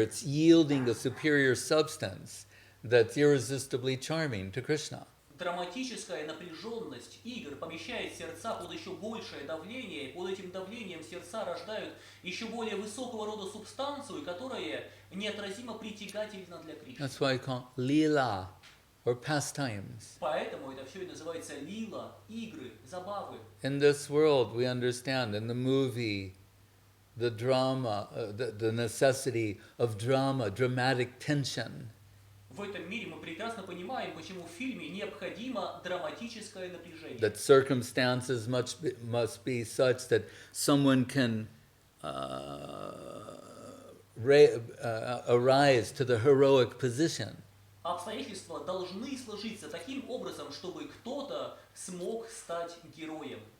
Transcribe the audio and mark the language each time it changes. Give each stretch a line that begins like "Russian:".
English: It's yielding a superior substance that's irresistibly charming to Krishna.
Russian: драматическая напряженность игр помещает сердца под еще большее давление, и под этим давлением сердца рождают еще более высокого рода субстанцию, которая неотразимо притягательна для Кришны.
English: That's why I call it lila or pastimes.
Russian: Поэтому это все и называется лила, игры, забавы.
English: In this world, we understand in the movie, the drama, the necessity of drama, dramatic tension.
Russian: В этом мире мы прекрасно понимаем, почему в фильме необходимо драматическое напряжение.
English: That circumstances must be such that someone can arise to the heroic position.
Russian: Обстоятельства должны сложиться таким образом, чтобы кто-то смог стать героем.